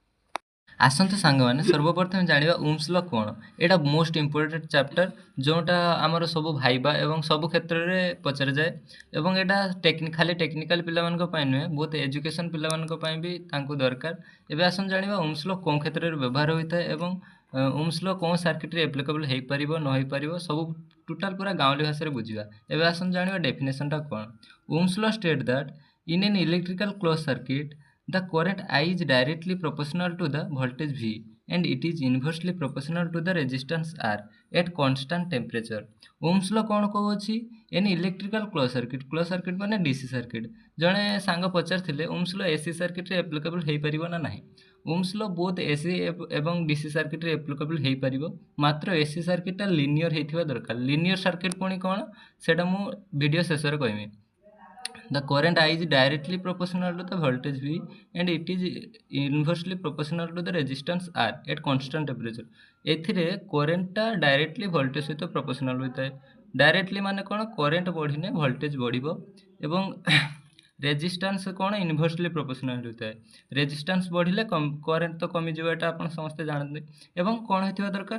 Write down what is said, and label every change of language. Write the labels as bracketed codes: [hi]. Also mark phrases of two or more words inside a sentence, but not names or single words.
[or] ଆସନ୍ତୁ ସାଙ୍ଗମାନେ ସର୍ବପ୍ରଥମେ ଜାଣିବା ଓମ୍ସ ଲ କଣ? ଏଇଟା [en] most important chapter [or] ଯେଉଁଟା ଆମର ସବୁ ଭାଇବା ଏବଂ ସବୁ କ୍ଷେତ୍ରରେ ପଚରାଯାଏ ଏବଂ ଏଇଟା ଖାଲି ଟେକ୍ନିକାଲ ପିଲାମାନଙ୍କ ପାଇଁ ନୁହେଁ, ବହୁତ ଏଜୁକେସନ୍ ପିଲାମାନଙ୍କ ପାଇଁ ବି ତାଙ୍କୁ ଦରକାର। ଏବେ ଆସନ୍ତୁ ଜାଣିବା ଓମ୍ସ ଲ କେଉଁ କ୍ଷେତ୍ରରେ ବ୍ୟବହାର ହୋଇଥାଏ ଏବଂ ଓମ୍ସ ଲ କେଉଁ ସାର୍କିଟ୍ରେ ଆପ୍ଲିକେବଲ୍ ହେଇପାରିବ ନ ହେଇପାରିବ ସବୁ ଟୋଟାଲ ପୁରା ଗାଉଁଲି ଭାଷାରେ ବୁଝିବା। ଏବେ ଆସନ୍ତୁ ଜାଣିବା ଡେଫିନେସନଟା କଣ? [en] Ohm's law states that in an electrical closed circuit the current I is directly proportional to the voltage V and it is inversely proportional to the resistance R at constant temperature. [or] Ohm's law କ'ଣ କହୁଛି? [en] an electrical closed circuit ମାନେ DC circuit. [or] ଜଣେ ସାଙ୍ଗ ପଚାରିଥିଲେ ଓମ୍ସ ଲ [en] AC circuitରେ applicable [or] ହେଇପାରିବ ନା ନାହିଁ? ଓମ୍ସ ଲ [en] both AC [or] ଏବଂ [en] DC circuitରେ applicable [or] ହେଇପାରିବ, ମାତ୍ର [en] AC circuitଟା linear [or] ହେଇଥିବା ଦରକାର। [en] linear circuit [or] ପୁଣି କ'ଣ ସେଇଟା ମୁଁ ଭିଡ଼ିଓ ଶେଷରେ କହିବି। [en] The current I is directly proportional to the voltage V and it is inversely proportional to the resistance R at constant temperature. [or] ଏଥିରେ କରେଣ୍ଟଟା [en] directly voltage [or] ସହିତ ପ୍ରପୋର୍ସନାଲ ହୋଇଥାଏ। ଡାଇରେକ୍ଟଲି ମାନେ କ'ଣ? କରେଣ୍ଟ ବଢ଼ିଲେ ଭୋଲ୍ଟେଜ ବଢ଼ିବ ଏବଂ ରେଜିଷ୍ଟାନ୍ସ କ'ଣ? [en] inversely proportional [or] ହୋଇଥାଏ। ରେଜିଷ୍ଟାନ୍ସ ବଢ଼ିଲେ କରେଣ୍ଟ ତ କମିଯିବ, ଏଇଟା ଆପଣ ସମସ୍ତେ ଜାଣନ୍ତି। ଏବଂ କ'ଣ ହେଇଥିବା ଦରକାର?